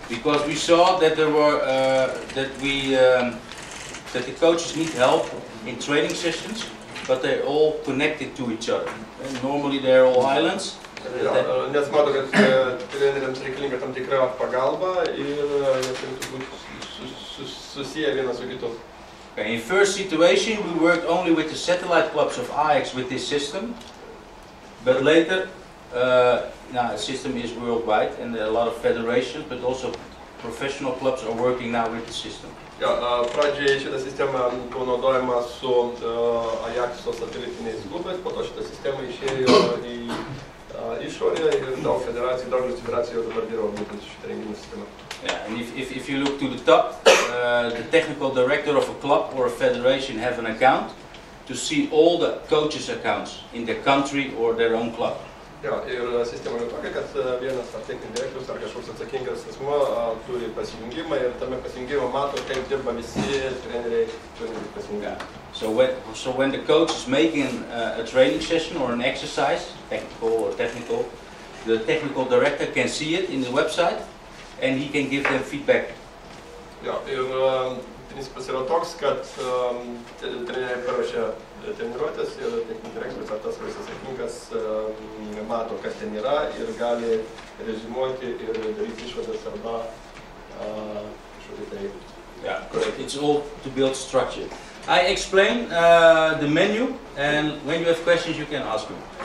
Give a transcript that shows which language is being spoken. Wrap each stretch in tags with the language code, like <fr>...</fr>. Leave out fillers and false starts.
<en>Because we saw that there were that the coaches need help in training sessions, but they're all connected to each other. And normally they're all islands.</en> <lt>Nes mato, kad treneriams reikalinga tam tikra pagalba ir jie turėtų būti susiję vienas su kitu.</lt> <en>In first situation we worked only with the satellite clubs of Ajax with this system, but later now the system is worldwide and there are a lot of federations, but also professional clubs are working now with the system.</en> <lt>Pradžiai šitą sistemą buvo naudojama su Ajaxo satelitiniais klubais, po to šitą sistemą išėjo į išorę ir daug federacijų, daugelis federacijų dabar dirba būtent šitą renginių sistemą.</lt> <en>Yeah, and if you look to the top, the technical director of a club or a federation have an account to see all the coaches' accounts in their country or their own club.</en> <lt>Ja, ir sistema yra tokia, kad vienas ar techninis direktorius ar kažkoks atsakingas asmuo turi pasijungimą ir tame pasijungime mato, kaip dirba visi treneriai turintys pasijungimą.</lt> <en>So when the coach is making a training session or an exercise, technical, the technical director can see it in the website and he can give them feedback.</en> <lt>Ja, ir principas yra toks, kad treneriai paruošia treniruotės ir techninis direktorius ar tas, kuris atsakingas, mato, kas ten yra ir gali rezimuoti ir daryti išvadas arba kažkokį tai.</lt> <en>Yeah, it's all to build structure. I explain the menu, and when you have questions, you can ask me.</en>